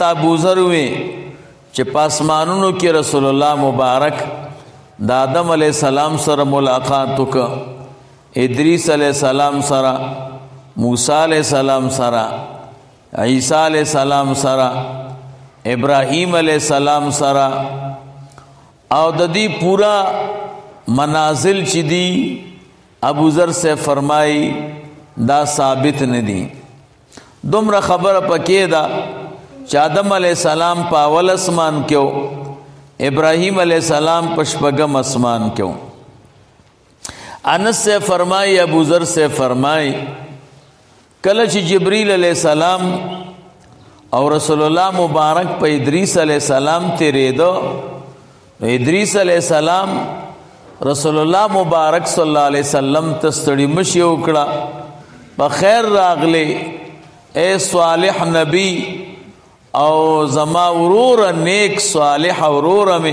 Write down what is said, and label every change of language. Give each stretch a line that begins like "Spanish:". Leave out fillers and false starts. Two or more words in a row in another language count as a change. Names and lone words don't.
Pashto: ابوذر وی چې پاسمانونو کې رسول الله مبارک د آدم
Arabic: علیہ السلام
Pashto: سره ملاقات وکړ، ادریس
Arabic: علیہ السلام
Pashto: سره، موسی
Arabic: علیہ السلام
Pashto: سره، عیسی
Arabic: علیہ السلام
Pashto: سره، ابراہیم
Arabic: علیہ السلام
Pashto: سره، او د دې پورا منازل چې دي ابوذر سے فرمائی دا ثابت نه دي. دومره خبره پکې ده چې آدم
Arabic: علیہ السلام
Pashto: په اول اسمان کې و، ابراہیم
Arabic: علیہ السلام
Pashto: په شپږم اسمان کې و. انس سے فرمائی ابوذر سے فرمائی کله چې جبرئیل
Arabic: علیہ السلام
Pashto: او رسول الله مبارک په ادریس
Arabic: علیہ السلام
Pashto: تیرېدو، ادریس
Arabic: علیہ السلام
Pashto: رسول الله مبارک
Arabic: صلی الله علیه وسلم
Pashto: تستړي مشي وکړه، په خیر راغلی اے صالح نبی او زما ورور نیک صالح ورور می.